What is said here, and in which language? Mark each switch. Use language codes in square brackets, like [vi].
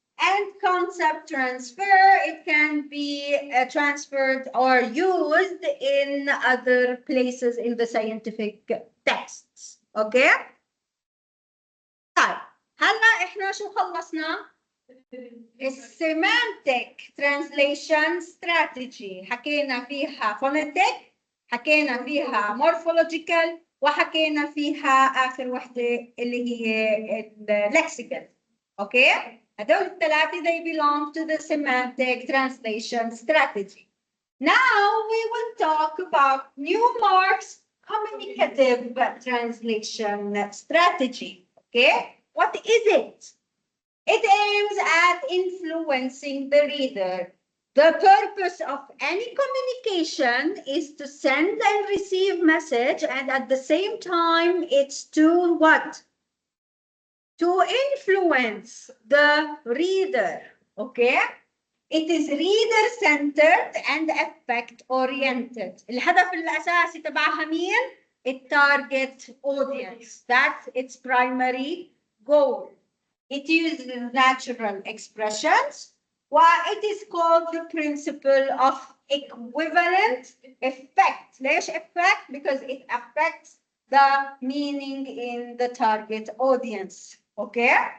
[en] And concept transfer, it can be transferred or used in other places in the scientific texts, okay? [ar] طيب هلا احنا شو خلصنا؟ السيمانتك ترانسليشن ستراتيجي حكينا فيها فونيتك، حكينا فيها مورفولوجيكال، وحكينا فيها اخر وحده اللي هي اللكسيكال. اوكي؟ هدول الثلاثه [en] they belong to the semantic translation strategy. Now we will talk about Newmark's communicative translation strategy. Okay? What is it? It aims at influencing the reader. The purpose of any communication is to send and receive message, and at the same time, it's to what? To influence the reader, okay? It is reader-centered and effect-oriented. [ar] الهدف الأساسي تبعها مين؟ الtarget audience. [en] That's its primary goal. It uses natural expressions, while it is called the principle of equivalent effect. ليش effect? Because it affects the meaning in the target audience. Okay?